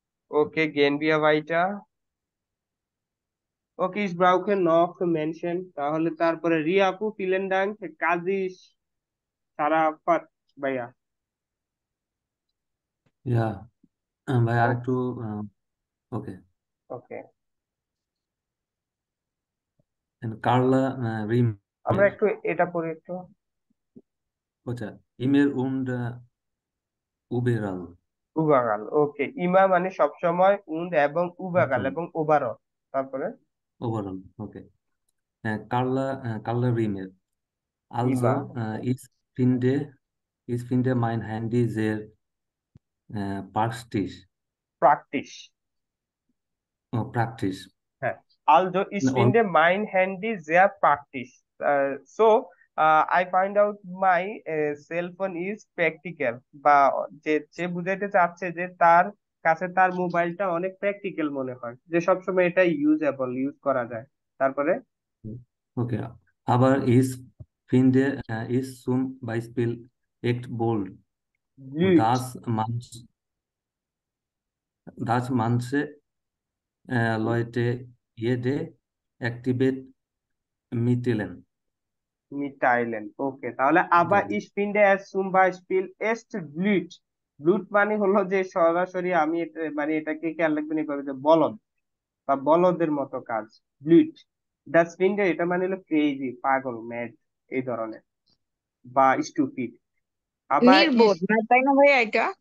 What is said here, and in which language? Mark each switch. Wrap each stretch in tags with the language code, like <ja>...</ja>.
<bn>ওকে,</bn> <de>gehen wir weiter.</de> <bn>ওকে,</bn> <de>ich brauche noch Menschen,</de> <bn>তাহলে তারপরে রিয়াপু,</bn> <de>vielen Dank,</de> <bn>কাজী সারাফাত ভাইয়া। ইয়া ভাই আর একটু ওকে ওকে, কার্লা আমরা রিমের একটু এটা পড়ি একটু।</bn> <de>ওটা ইমের উন্ড উবেরাল</de> <bn>উবাগাল, ওকে। ইমা মানে সবসময়, উন্ড এবং উবাগাল সবসময় এবং ওভারঅল। তারপরে ওভারঅল ওকে কার্লা কার্লা রিমের Also,</bn> <de>ইমা, ich finde, ich finde mein Handy sehr praktisch. প্র্যাকটিস। Praktisch. হ্যাঁ, also ich Und finde mein Handy sehr praktisch.</de> <en>So I find out my cell phone is practical,</en> <bn>বা যে যে বুঝাইতে চাচ্ছে যে তার কাছে তার মোবাইলটা অনেক প্র্যাকটিক্যাল মনে হয়, যে সবসময় এটা ইউজেবল, ইউজ করা যায়। তারপরে okay.</bn> <de>Aber ich finde, ist zum Beispiel echt bold, ব্লুট, dass manche Leute jede Aktivität mitteilen.</de> <bn>মিটাইলেন, ওকে। তাহলে আবার</bn> <de>মিtteilen. ich finde es zum Beispiel echt blöd।</de> <bn>ব্লুট মানে হলো যে সরাসরি, আমি মানে এটাকে খেয়াল রাখবেন এভাবে, যে বলদ বা বলদের মতো কাজ, ব্লুট। দ্যাটস ফিন্ডে এটা মানে হলো ক্রেজি, পাগল, ম্যাড, এই ধরনের, বা স্টুপিড। আবার নির্বোধ না, তাই না ভাইয়া এটা?</bn>